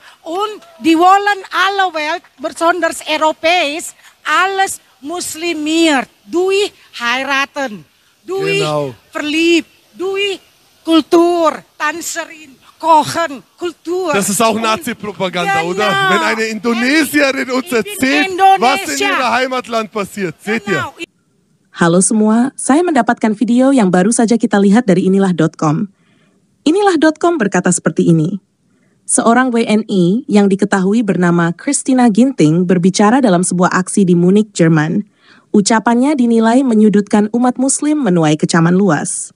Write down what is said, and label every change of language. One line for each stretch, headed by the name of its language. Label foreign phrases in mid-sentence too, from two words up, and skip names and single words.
German: Und die wollen alle Welt, besonders europäisch, alles muslimiert. Durch heiraten, durch Genau. verliebt, durch Kultur, Tanzerin, Kochen, Kultur. Das ist auch Und- Nazi-Propaganda, Genau. oder? Wenn eine Indonesierin uns Ich bin erzählt, was in Indonesia. ihrem Heimatland passiert. Seht ihr? Genau.
Indonesian: Halo semua, saya mendapatkan video yang baru saja kita lihat dari inilah.com. Inilah.com berkata seperti ini. Seorang WNI yang diketahui bernama Christina Ginting berbicara dalam sebuah aksi di Munich, Jerman. Ucapannya dinilai menyudutkan umat muslim menuai kecaman luas.